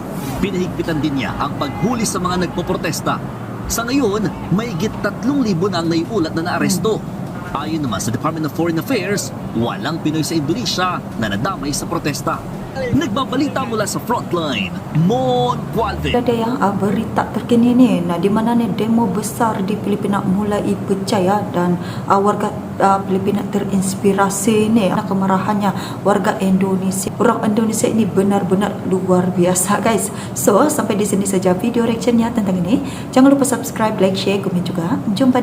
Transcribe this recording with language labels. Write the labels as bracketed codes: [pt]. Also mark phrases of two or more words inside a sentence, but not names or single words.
[tl] Pinahigpitan din niya ang paghuli sa mga nagpoprotesta. Sa ngayon, mahigit 3,000 na ang naiulat na naaresto. Ayon naman sa Department of Foreign Affairs, walang Pinoy sa Indonesia na nadamay sa protesta. Nagbabalita mula sa Frontline, Mon Gualvin. [id] Ada yang berita terkini nih, nah di mana nih demo besar di Filipina mulai pecah ya, dan warga Filipina terinspirasi nih karena kemarahannya warga Indonesia. Orang Indonesia ini benar-benar luar biasa guys. So sampai di sini saja video reactionnya tentang ini. Jangan lupa subscribe, like, share, komen juga.